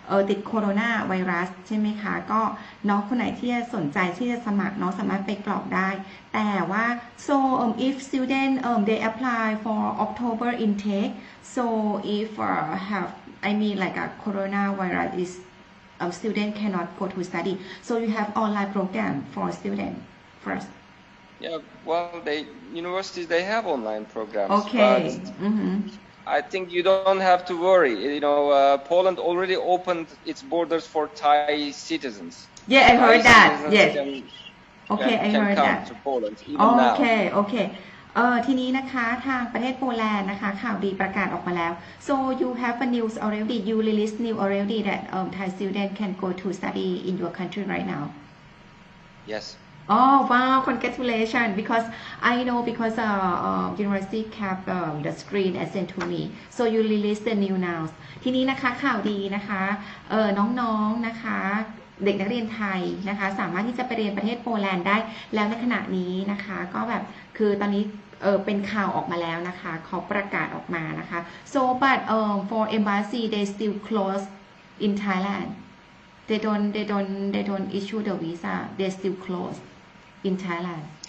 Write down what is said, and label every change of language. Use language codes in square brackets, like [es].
[th] ติดโคโรนาไวรัสใช่ไหมคะก็น้องคนไหนที่จะสนใจที่จะสมัครน้องสามารถไปกรอกได้แต่ว่า [en] so if student they apply for October intake so if have I mean like a coronavirus is student cannot go to study so you have online program for student first Yeah, well, universities they have online programs. Okay. But I think you don't have to worry. You know, Poland already opened its borders for Thai citizens. Yeah, I heard that. Yes. Okay, I heard come that. to Poland even now. Okay. [th] ทีนี้นะคะทางประเทศโปแลนด์นะคะข่าวดีประกาศออกมาแล้ว [en] so you have a news already you released news already that Thai student can go to study in your country right now. Yes. Oh wow! Congratulations! Because I know because university kept the screen and sent to me. So you release the new now. [th] ทีนี้นะคะข่าวดีนะคะน้องๆนะคะเด็กนักเรียนไทยนะคะสามารถที่จะไปเรียนประเทศโปแลนด์ได้แล้วในขณะนี้นะคะก็แบบคือตอนนี้เป็นข่าวออกมาแล้วนะคะเขาประกาศออกมานะคะ [en] so but for embassy they still close in Thailand [th] they don't issue the visa they still close in Thailand